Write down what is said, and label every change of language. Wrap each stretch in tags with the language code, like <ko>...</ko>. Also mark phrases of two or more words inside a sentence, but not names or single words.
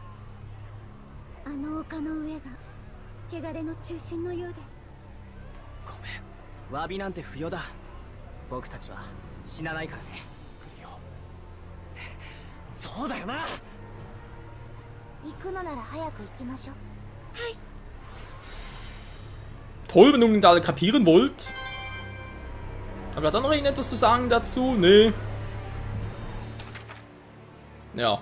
<ja>あの丘の上が汚れの中心のようです。ごめん、詫びなんて不要だ。僕たちは死なないからね、クリオ。そうだよな。行くのなら早く行きましょう。はい。</ja> <de>Toll, wenn ihr unbedingt alle kapieren wollt. Aber hat er noch irgendetwas zu sagen dazu? Nee. Ja.</de>